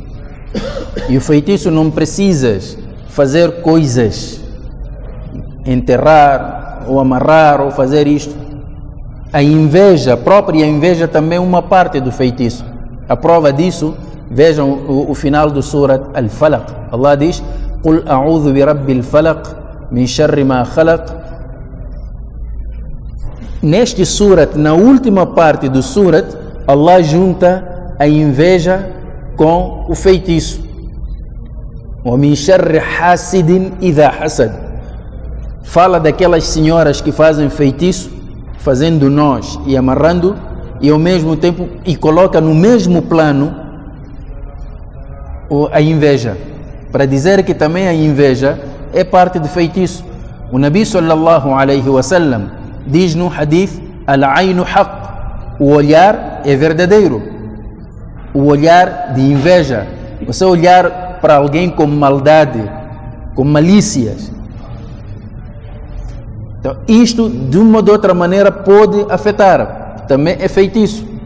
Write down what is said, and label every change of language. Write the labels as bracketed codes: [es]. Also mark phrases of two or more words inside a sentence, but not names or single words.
[pt] E o feitiço não precisa fazer coisas, enterrar ou amarrar ou fazer isto. A inveja, a própria inveja também é uma parte do feitiço. A prova disso, vejam o final do Surat al-Falaq. [ar] Allah diz: قل أعوذ برب الفلق من شر ما خلق. [pt] Neste surat, na última parte do surat, Allah junta a inveja com o feitiço. [ar] ومن شر حاسد إذا حسد. [pt] Fala daquelas senhoras que fazem feitiço, fazendo nós e amarrando, e ao mesmo tempo coloca no mesmo plano a inveja, para dizer que também a inveja é parte do feitiço. O Nabi [ar] صلى الله عليه وسلم [pt] diz no hadith: [ar] العين حق, [pt] o olhar é verdadeiro. O olhar de inveja, você olhar para alguém com maldade, com malícias. Então isto de uma ou de outra maneira pode afetar, também é feitiço.